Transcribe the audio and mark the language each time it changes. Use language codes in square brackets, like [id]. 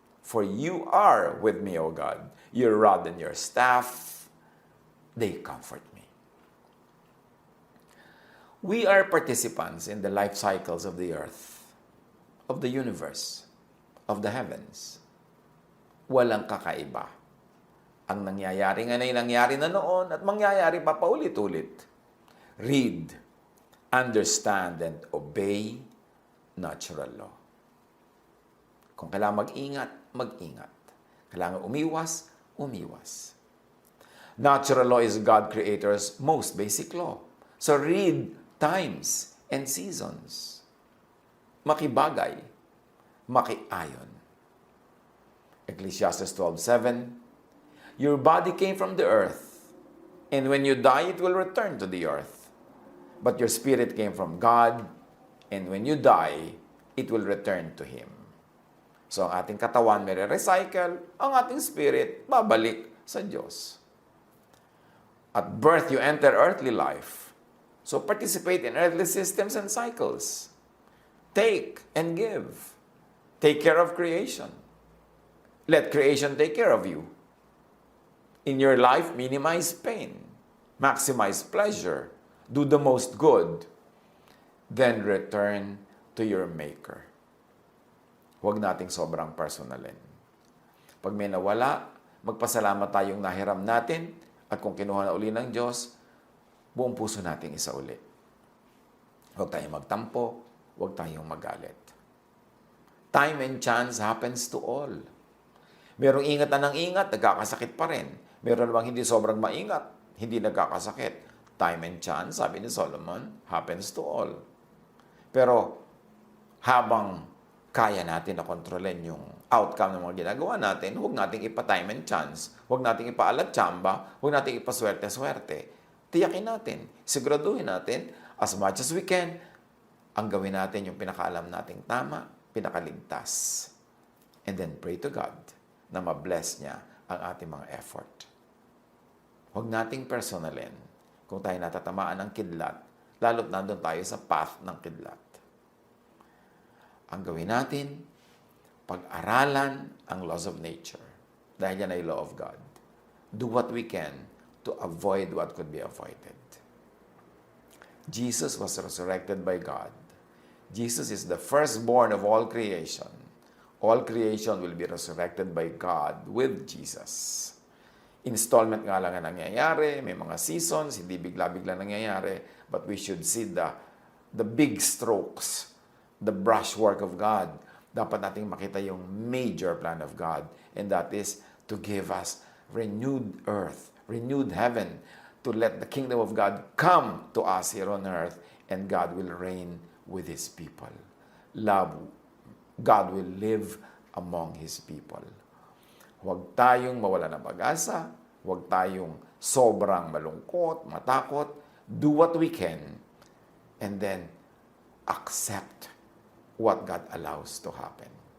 [en] For you are with me, O God. Your rod and your staff, they comfort me. We are participants in the life cycles of the earth, of the universe, of the heavens. [tl] Walang kakaiba. Ang nangyayari nga na nangyari na noon at mangyayari pa paulit-ulit. [en] Read, understand, and obey natural law. [tl] Kung kailangan mag-ingat, mag-ingat. Kailangan umiwas, umiwas. [en] Natural law is God Creator's most basic law. So read times and seasons. [tl] Makibagay, makiayon. [en] Ecclesiastes 12:7, your body came from the earth, and when you die, it will return to the earth. But your spirit came from God, and when you die, it will return to Him. [tl] So, ang ating katawan may recycle, ang ating spirit babalik sa Diyos. [en] At birth, you enter earthly life. So, participate in earthly systems and cycles. Take and give. Take care of creation. Let creation take care of you. In your life, minimize pain. Maximize pleasure. Do the most good. Then return to your Maker. [tl] Huwag nating sobrang personalin. Pag may nawala, magpasalamat tayong nahiram natin at kung kinuha na uli ng Diyos, buong puso nating isa uli. Huwag tayong magtampo, huwag tayong magalit. [en] Time and chance happens to all. [tl] Merong ingat na ng ingat, nagkakasakit pa rin. Meron namang hindi sobrang maingat, hindi nagkakasakit. [en] Time and chance, [tl] sabi ni Solomon, [en] happens to all. [tl] Pero habang kaya natin na kontrolin yung outcome ng mga ginagawa natin, huwag nating ipa-time and chance, huwag nating ipa-alat-tsamba, huwag nating ipaswerte-swerte. Tiyakin natin, siguraduhin natin, [en] as much as we can, [tl] ang gawin natin yung pinakaalam nating tama, pinakaligtas. [en] And then pray to God [tl] na ma-bless niya ang ating mga [en] effort. [tl] Huwag nating personalin kung tayo natatamaan ng kidlat, lalo't nandun tayo sa path ng kidlat. Ang gawin natin, pag-aralan ang laws of nature. Dahil yan ay law of God. [en] Do what we can to avoid what could be avoided. Jesus was resurrected by God. Jesus is the firstborn of all creation. All creation will be resurrected by God with Jesus. [tl] Installment nga lang ang nangyayari, may mga seasons, hindi bigla-bigla nangyayari, [en] but we should see the big strokes, the brushwork of God. [tl] Dapat nating makita yung [en] major plan of God, and that is to give us renewed earth, renewed heaven, to let the kingdom of God come to us here on earth, and God will reign with His people. Love, God will live among His people. [tl] Huwag tayong mawala ng pag-asa, huwag tayong sobrang malungkot, matakot. [en] Do what we can, and then accept what God allows to happen.